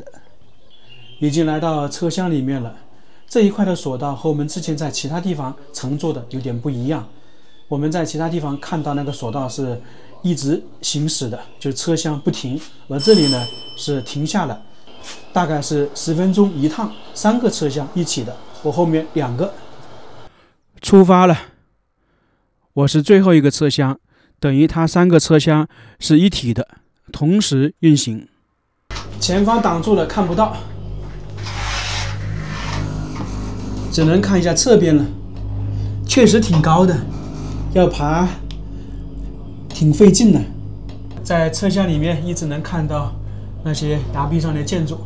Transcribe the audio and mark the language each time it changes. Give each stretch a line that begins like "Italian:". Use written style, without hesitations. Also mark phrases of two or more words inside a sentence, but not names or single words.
Chinese: 已經來到車廂裡面了，這一塊的索道和我們之前在其他地方乘坐的有點不一樣。我們在其他地方看到那個索道是一直行駛的，就是車廂不停，而這裡呢是停下了，大概是10 分鐘一趟，3個車廂一起的，我後面2個。出發了，我是最後一個車廂，等於它3個車廂是一體的，同時運行。前方擋住了，看不到，只能看一下側邊了。確實挺高的，要爬挺費勁的。在車廂裡面一直能看到那些崖壁上的建築。